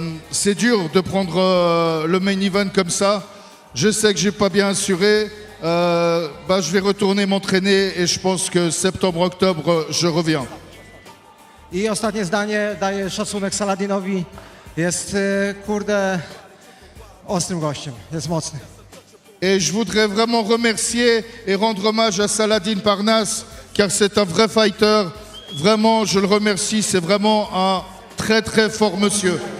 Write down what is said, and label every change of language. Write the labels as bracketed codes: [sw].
[fr] C'est dur de prendre le main event comme ça. Je sais que j'ai pas bien assuré. Je vais retourner m'entraîner et je pense que septembre-octobre, je reviens. [pl] I ostatnie zdanie, daję szacunek Saladinowi. Jest, kurde, ostrym gościem, jest mocny. [fr] Et je voudrais vraiment remercier et rendre hommage à Saladin Parnasse, car c'est un vrai fighter. Vraiment, je le remercie, c'est vraiment un très très fort monsieur.